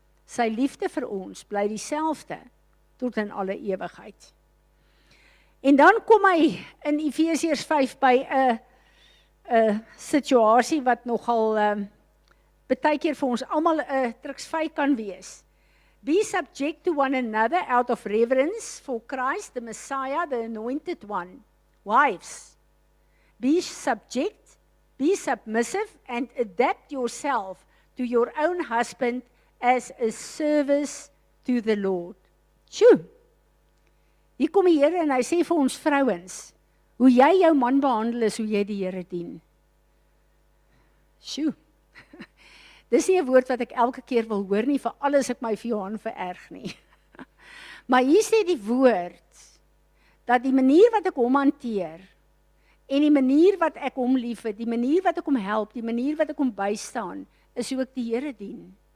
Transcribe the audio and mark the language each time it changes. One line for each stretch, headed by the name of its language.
Afrikaans: Sy liefde vir ons bly dieselfde tot in alle ewigheid. En dan kom hy in Efesiërs 5 by 'n situasie wat nogal baie keer vir ons almal 'n truksvy kan wees.
English: Be subject to one another out of reverence for Christ, the Messiah, the Anointed One. Wives, be subject, be submissive, and adapt yourself to your own husband as a service to the Lord.
Afrikaans: Hier kom die Here en hy sê vir ons vrouens, hoe jy jou man behandel is hoe jy die Here dien. Dis nie 'n woord wat ek elke keer wil hoor nie, vir alles ek my vir Johan vererg nie. Maar hier sê die woord, dat die manier wat ek hom hanteer, en die manier wat ek hom liefhet, die manier wat ek hom help, die manier wat ek hom bystaan, is hoe ek die Here dien.